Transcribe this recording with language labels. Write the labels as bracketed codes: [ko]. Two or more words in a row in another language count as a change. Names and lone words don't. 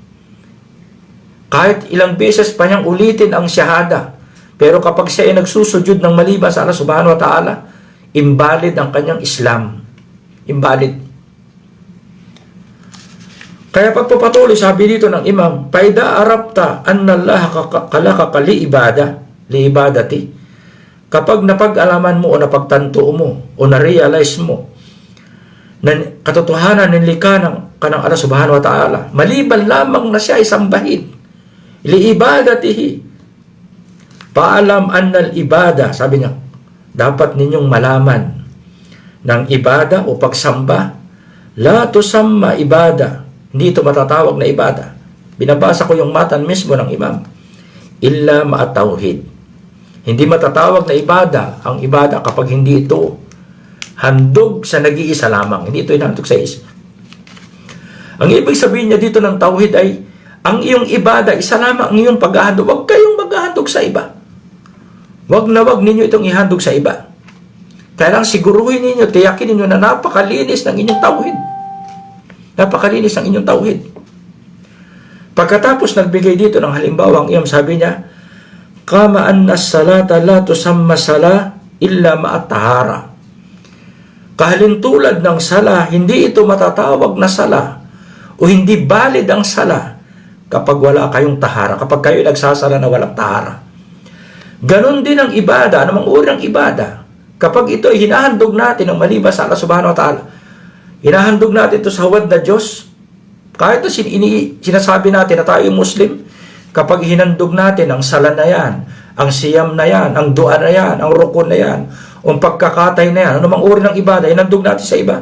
[tl] Kahit ilang beses pa niyang ulitin ang syahada, pero kapag siya ay nagsusujud ng maliban sa Allah [ar] سبحانه وتعالى, [tl] invalid ang kanyang Islam. Invalid. Kaya pagpapatuloy, sabi dito ng imam, [ar] "فإذا عرفت أن الله خلقك لعبادته." [tl] Kapag napag-alaman mo o napagtanto mo o na-realize mo na katotohanan ng likha ng kanang Allah [ar] سبحانه وتعالى, [tl] maliban lamang na siya ay sambahin, [ar] لعبادته، فاعلم أن العبادة, [tl] sabi niya, dapat ninyong malaman ng ibada o pagsamba, [ar] لا تسمى عبادة, [tl] hindi ito matatawag na ibada. Binabasa ko yung matan mismo ng imam, [ar] إلا مع التوحيد. [tl] Hindi matatawag na ibada ang ibada kapag hindi ito handog sa nag-iisa lamang. Hindi ito handog sa isa. Ang ibig sabihin niya dito ng tauhid ay ang iyong ibada, isa lamang ang iyong paghahandog. Huwag kayong maghahandog sa iba. Huwag na huwag ninyo itong ihandog sa iba. Kaya lang siguruhin ninyo, tiyakin ninyo na napakalinis ng inyong tauhid. Napakalinis ng inyong tauhid. Pagkatapos nagbigay dito ng halimbawa, ang iyong sabi niya, [ar] كما أن الصلاة لا تسمى صلاة إلا مع الطهارة. [tl] Kahalintulad ng sala, hindi ito matatawag na sala o hindi valid ang sala kapag wala kayong tahara, kapag kayo nagsasala na walang tahara. Ganon din ang ibada, anumang uri ng ibada. Kapag ito ay hinahandog natin ng maliban sa Allah [ar] سبحانه وتعالى, [tl] hinahandog natin ito sa huwad na Diyos, kahit na sinasabi natin na tayo Muslim, kapag hinandog natin ang sala na yan, ang siyam na yan, ang dua na yan, ang rukun na yan, ang pagkakatay na yan, anumang uri ng ibada, hinandog natin sa iba.